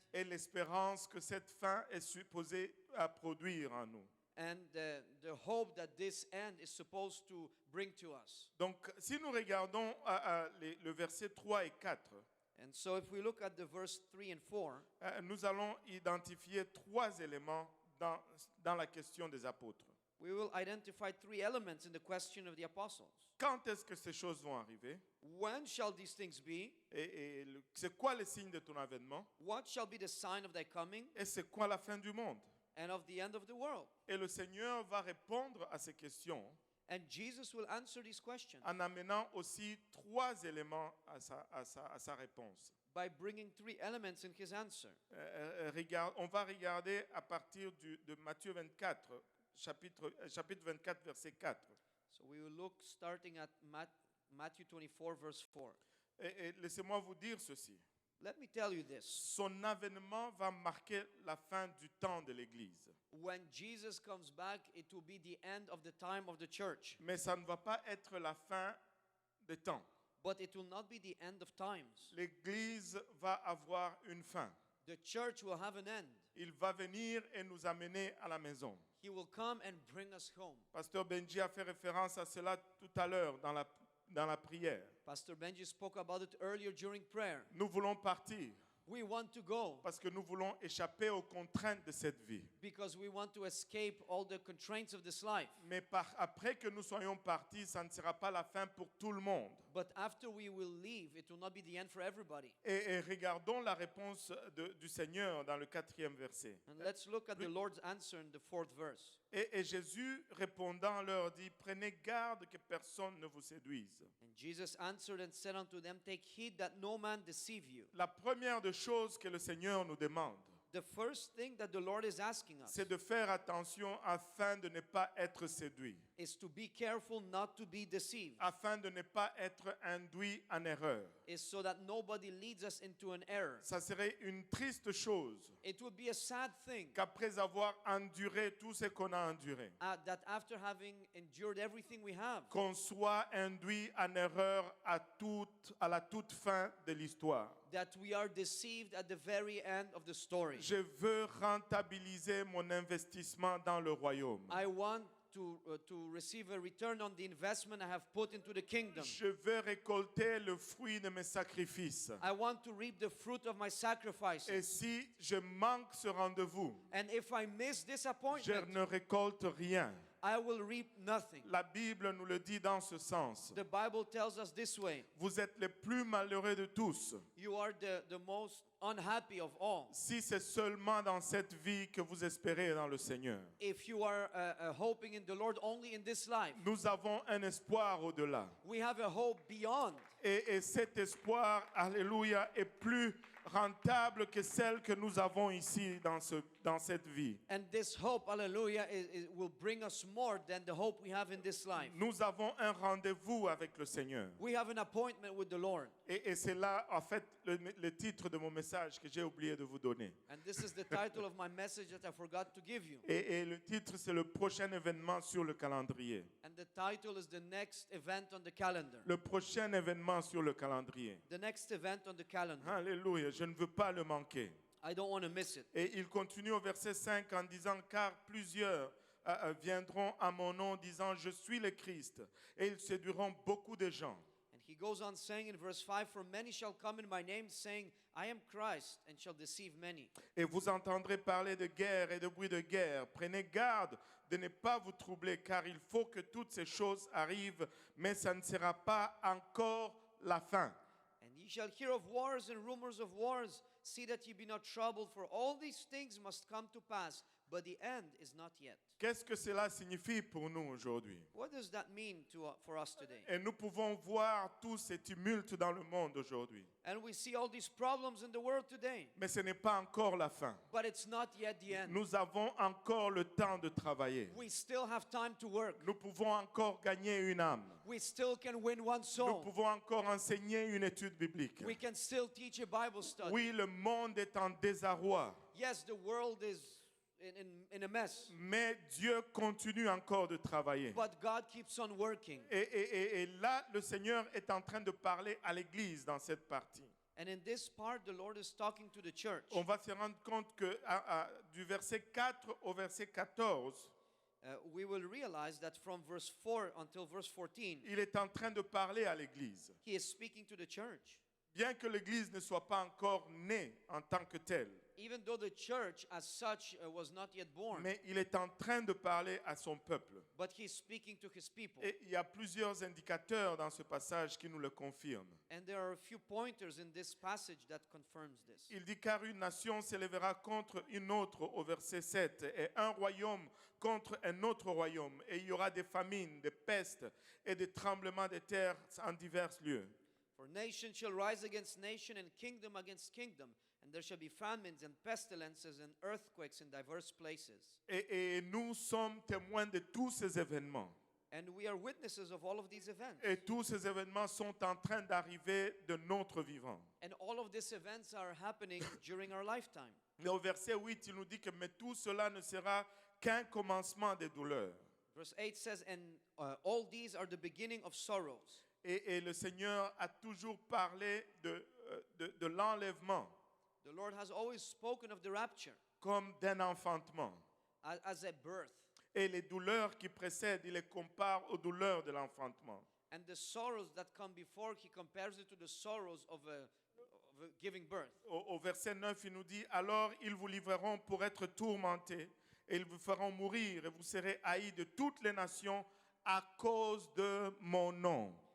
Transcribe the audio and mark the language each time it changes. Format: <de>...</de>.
<fr>et l'espérance que cette fin est supposée à produire en nous.</fr> <en>and the hope that this end is supposed to bring to us.</en> <fr>Donc, si nous regardons le verset 3 et 4,</fr> <en>And so if we look at the verse 3 and 4,</en> <fr>nous allons identifier trois éléments dans la question des apôtres.</fr> <en>we will identify three elements in the question of the apostles.</en> <fr>Quand est-ce que ces choses vont arriver?</fr> <en>When shall these things be?</en> <fr>Et c'est quoi le signe de ton avènement?</fr> <en>What shall be the sign of thy coming</en> <fr>Et c'est quoi la fin du monde?</fr> <en>and of the end of the world?</en> <fr>Et le Seigneur va répondre à ces questions</fr> <en>And Jesus will answer these questions</en> <fr>en amenant aussi trois éléments à sa réponse.</fr> <en>by bringing three elements in his answer.</en> <fr>On va regarder à partir de Matthieu 24, chapitre 24, verset 4.</fr> <en>So we will look starting at Matthew 24, verse 4.</en> <fr>Et laissez-moi vous dire ceci.</fr> <en>Let me tell you this.</en> <fr>Son avènement va marquer la fin du temps de l'Église.</fr> <en>When Jesus comes back, it will be the end of the time of the church.</en> <fr>Mais ça ne va pas être la fin des temps.</fr> <en>But it will not be the end of times.</en> <fr>L'Église va avoir une fin.</fr> <en>The church will have an end.</en> <fr>Il va venir et nous amener à la maison.</fr> <en>He will come and bring us home.</en> <fr>Pasteur Benji a fait référence à cela tout à l'heure dans la prière.</fr> <en>Pastor Benji spoke about it earlier during prayer.</en> <fr>Nous voulons partir</fr> <en>We want to go</en> <fr>parce que nous voulons échapper aux contraintes de cette vie.</fr> <en>because we want to escape all the constraints of this life.</en> <fr>Mais après que nous soyons partis, ça ne sera pas la fin pour tout le monde.</fr> <en>But after we will leave, it will not be the end for everybody.</en> <fr>Et regardons la réponse du Seigneur dans le 4e verset.</fr> <en>And let's look at the Lord's answer in the 4th verse.</en> <fr>Et Jésus répondant leur dit, prenez garde que personne ne vous séduise.</fr> <en>And Jesus answered and said unto them, take heed that no man deceive you.</en> <fr>La première des choses que le Seigneur nous demande,</fr> <en>The first thing that the Lord is asking us</en> <fr>c'est de faire attention afin de ne pas être séduit,</fr> <en>is to be careful not to be deceived,</en> <fr>afin de ne pas être induit en erreur.</fr> <en>is so that nobody leads us into an error.</en> <fr>Ça serait une triste chose</fr> <en>It would be a sad thing</en> <fr>qu'après avoir enduré tout ce qu'on a enduré,</fr> <en>that after having endured everything we have,</en> <fr>qu'on soit induit en erreur à la toute fin de l'histoire.</fr> <en>that we are deceived at the very end of the story.</en> <fr>Je veux rentabiliser mon investissement dans le royaume.</fr> <en>I want to receive a return on the investment I have put into the kingdom.</en> <fr>Je veux récolter le fruit de mes sacrifices.</fr> <en>I want to reap the fruit of my sacrifices.</en> <fr>Et si je manque ce rendez-vous,</fr> <en>And if I miss this</en> <fr>je</fr> <en>appointment,</en> <fr>ne récolte rien.</fr> <en>I will reap nothing.</en> <fr>La Bible nous le dit dans ce sens.</fr> <en>The Bible tells us this way.</en> <fr>Vous êtes les plus malheureux de tous</fr> <en>You are the most unhappy of all.</en> <fr>si c'est seulement dans cette vie que vous espérez dans le Seigneur.</fr> <en>If you are hoping in the Lord only in this life,</en> <fr>Nous avons un espoir au-delà.</fr> <en>we have a hope beyond.</en> <fr>Et cet espoir, alléluia, est plus rentable que celle que nous avons ici dans cette vie.</fr> <en>And this hope, hallelujah, will bring us more than the hope we have in this life.</en> <fr>Nous avons un rendez-vous avec le Seigneur.</fr> <en>We have an appointment with the Lord.</en> <fr>Et c'est là, en fait, le titre de mon message que j'ai oublié de vous donner.</fr> <en>And this is the title of my message that I forgot to give you.</en> <fr>Et le titre, c'est le prochain événement sur le calendrier.</fr> <en>And the title is the next event on the calendar.</en> <fr>Le prochain événement sur le calendrier.</fr> <en>The next event on the calendar.</en> <fr>Alléluia, je ne veux pas le manquer.</fr> <en>I don't want to miss it.</en> <fr>Et il continue au verset 5 en disant, car plusieurs viendront à mon nom disant, je suis le Christ. Et ils séduiront beaucoup de gens.</fr> <en>And he goes on saying in verse 5, for many shall come in my name, saying, I am Christ, and shall deceive many.</en> <fr>Et vous entendrez parler de guerre et de bruit de guerre. Prenez garde de ne pas vous troubler, car il faut que toutes ces choses arrivent, mais ça ne sera pas encore la fin.</fr> <en>And ye shall hear of wars and rumors of wars. See that ye be not troubled, for all these things must come to pass, but the end is not yet.</en> <fr>Qu'est-ce que cela signifie pour nous aujourd'hui?</fr> <en>What does that mean for us today?</en> <fr>Et nous pouvons voir tous ces tumultes dans le monde aujourd'hui.</fr> <en>And we see all these problems in the world today,</en> <fr>Mais ce n'est pas encore la fin.</fr> <en>but it's not yet the end.</en> <fr>Nous avons encore le temps de travailler.</fr> <en>We still have time to work.</en> <fr>Nous pouvons encore gagner une âme.</fr> <en>We still can win one</en> <fr>Nous</fr> <en>soul.</en> <fr>pouvons encore enseigner une étude biblique.</fr> <en>We can still teach a Bible study.</en> <fr>Oui, le monde est en désarroi,</fr> <en>Yes, the world is in a mess,</en> <fr>mais Dieu continue encore de travailler.</fr> <en>but God keeps on working.</en> <fr>Et là, le Seigneur est en train de parler à l'Église dans cette partie.</fr> <en>And in this part, the Lord is talking to the church.</en> <fr>On va se rendre compte que du verset 4 au verset 14,</fr> <en>We will realize that from verse 4 until verse 14,</en> <fr>il est en train de parler à l'Église.</fr> <en>he is speaking to the church.</en> <fr>Bien que l'Église ne soit pas encore née en tant que telle,</fr> <en>Even though the church as such was not yet born,</en> <fr>mais il est en train de parler à son peuple.</fr> <en>but he is speaking to his people.</en> <fr>Et il y a plusieurs indicateurs dans ce passage qui nous le confirment.</fr> <en>And there are a few pointers in this passage that confirms this.</en> <fr>Il dit car une nation s'élèvera contre une autre au verset 7 et un royaume contre un autre royaume et il y aura des famines, des pestes et des tremblements de terre en divers lieux.</fr> <en>For nation shall rise against nation, and kingdom against kingdom, and there shall be famines and pestilences and earthquakes in diverse places.</en> <fr>Et nous sommes témoins de tous ces événements.</fr> <en>And we are witnesses of all of these events.</en> <fr>Et tous ces événements sont en train d'arriver de notre vivant.</fr> <en>And all of these events are happening during our lifetime.</en> <fr>Mais au verset 8, il nous dit que mais tout cela ne sera qu'un commencement des douleurs.</fr> <en>Verse 8 says, and all these are the beginning of sorrows.</en> <fr>Et le Seigneur a toujours parlé de l'enlèvement</fr> <en>The Lord has always spoken of the rapture</en> <fr>comme d'un enfantement.</fr> <en>as a birth.</en> <fr>Et les douleurs qui précèdent, il les compare aux douleurs de l'enfantement.</fr> <en>And the sorrows that come before, he compares it to the sorrows of giving birth.</en> <fr>Au verset 9, il nous dit, alors ils vous livreront pour être tourmentés, et ils vous feront mourir, et vous serez haïs de toutes les nations à cause de mon nom.</fr>